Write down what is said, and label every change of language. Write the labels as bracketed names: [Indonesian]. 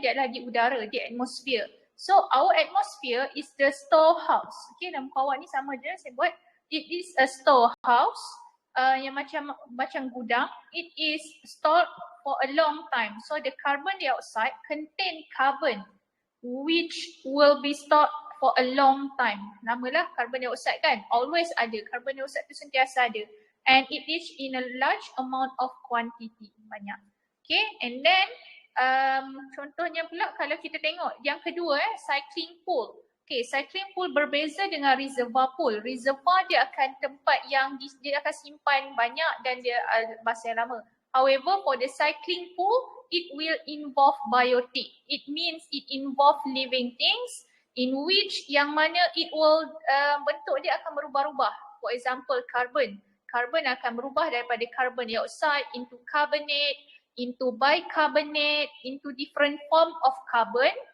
[Malay] Dia adalah di udara, di atmosphere. [English] So our atmosphere is the storehouse. [Malay] Okay, dalam muka awak ni sama je saya buat. [English] It is a storehouse [Malay] yang macam gudang. [English] It is stored for a long time. So the carbon dioxide contain carbon which will be stored for a long time. [Malay] Lamalah carbon dioxide kan, [English] always [Malay] ada. Carbon dioxide tu sentiasa ada. [English] And it is in a large amount of quantity, [Malay] banyak. Okay, and then contohnya pula kalau kita tengok yang kedua cycling pool. Okay, cycling pool berbeza dengan reservoir pool. Reservoir dia akan tempat yang dia akan simpan banyak dan dia masa yang lama. [English] However, for the cycling pool, it will involve biotic. It means it involve living things in which [Malay] yang mana [English] it will [Malay] bentuk dia akan berubah-ubah. [English] For example, carbon. Carbon [Malay] akan berubah daripada [English] carbon dioxide into carbonate, into bicarbonate, into different form of carbon.